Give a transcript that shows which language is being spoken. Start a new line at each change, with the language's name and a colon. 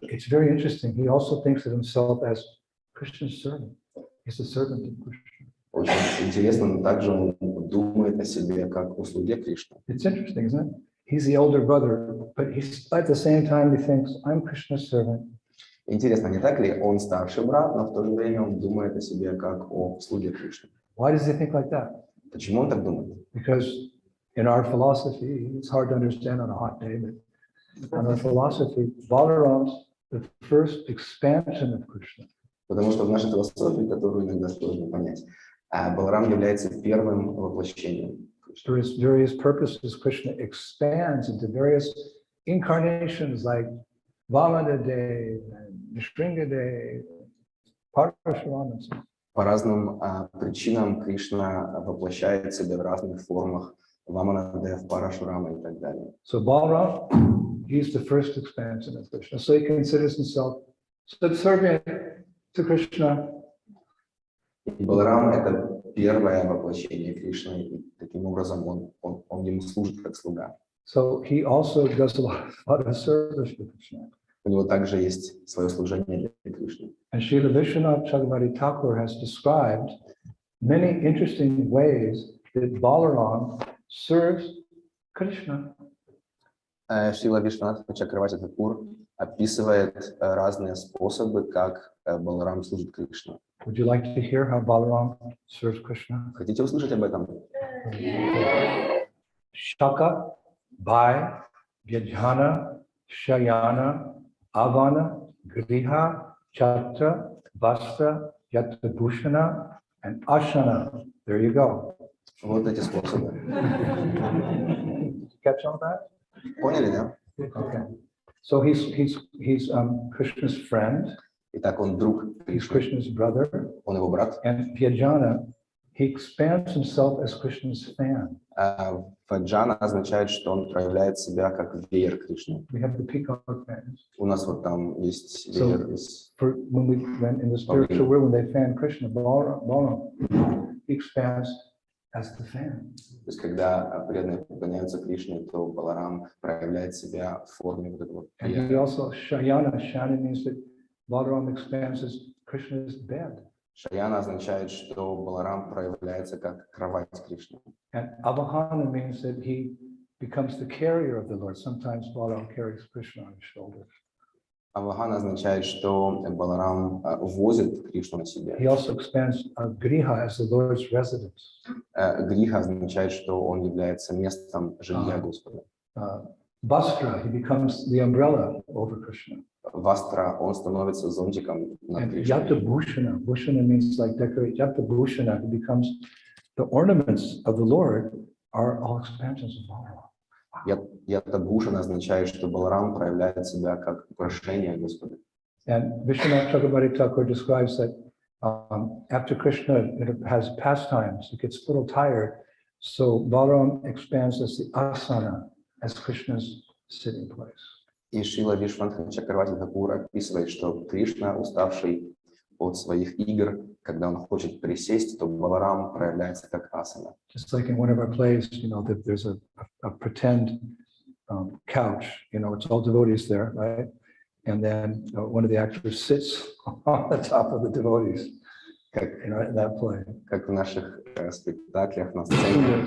English: It's very interesting. He also thinks of himself as Krishna's servant. He's a servant of Krishna.
Russian: Очень интересно, но также он думает о себе как о слуге Кришны.
English: It's interesting, isn't it? He's the older brother, but he's at the same time he thinks, I'm Krishna's servant.
Russian: Интересно, не так ли? Он старший брат, но в то же время он думает о себе как о слуге Кришны.
English: Why does he think like that?
Russian: Почему он так думает?
English: Because in our philosophy, it's hard to understand on a hot day, but in our philosophy, Balaram's the first expansion of Krishna.
Russian: Потому что в нашей философии, которую иногда сложно понять, Баларам является первым воплощением.
English: For his various purposes, Krishna expands into various incarnations like Vamana Dev and Nishringa Dev, Parashurama.
Russian: По разным причинам Кришна воплощает себя в разных формах. Вамана Дев, Парашурама и так далее.
English: So Balaram, he's the first expansion of Krishna. So he considers himself subservient to Krishna.
Russian: И Баларам – это первое воплощение Кришны, и таким образом он ему служит как слуга.
English: So he also does a lot of service for Krishna.
Russian: У него также есть свое служение для Кришны.
English: And Srila Vishwanath Chakravarti Thakur has described many interesting ways that Balaram serves Krishna.
Russian: Шрила Вишванатха Чакраварти Такур описывает разные способы, как Баларам служит Кришне.
English: Would you like to hear how Balaram serves Krishna?
Russian: Хотите услышать об этом?
Sanskrit: Shaka, Bhai, Vyajhana, Shayana, Avana, Griha, Chatra, Vastra, Yatabhushana, and Ashana.
English: There you go.
Russian: Вот эти способы.
English: Catch all that?
Russian: Поняли, да?
English: Okay. So he's Krishna's friend.
Russian: Итак, он друг
English: He's
Russian: Кришны,
English: Krishna's brother.
Russian: он его брат.
English: And Vyajana, he expands himself as Krishna's fan.
Russian: Ваджана означает, что он проявляет себя как веер Кришны.
English: We have the peacock fans.
Russian: У нас вот там есть
English: So,
Russian: веер из...
English: when we went in the spiritual world, when they fan Krishna, Balaram, he expands as the fan.
Russian: То есть, когда преданные поклоняются Кришне, то Баларам проявляет себя в форме вот этого
English: And he
Russian: веера.
English: also, Shayana means that Balaram expands as Krishna's bed.
Russian: Шаяна означает, что Баларам проявляется как кровать Кришны.
English: And Avahana means that he becomes the carrier of the Lord. Sometimes Balaram carries Krishna on his shoulders.
Russian: Авахан означает, что Баларам возит Кришну на себе.
English: He also expands Griha as the Lord's residence.
Russian: Гриха означает, что он является местом жилья Господа.
English: Bastra, he becomes the umbrella over Krishna.
Russian: Вастра, он становится зонтиком над
English: And
Russian: Кришной.
English: Yata Bhushana, Bhushana means like decorate. Yata Bhushana, he becomes the ornaments of the Lord are all expansions of Balaram.
Russian: Ятабхушана означает, что Баларам проявляет себя как украшение Господа.
English: And Vishwanath Chakrabarti Thakur describes that after Krishna has pastimes, he gets a little tired. So Balaram expands as the asana, as Krishna's sitting place.
Russian: И Шрила Вишванатха Чакраварти Тхакур описывает, что Кришна, уставший от своих игр, когда он хочет присесть, то Баларам проявляется как асана.
English: Just like in one of our plays, that there's a pretend couch, it's all devotees there, right? And then one of the actors sits on the top of the devotees, in that play.
Russian: Как в наших спектаклях на сцене.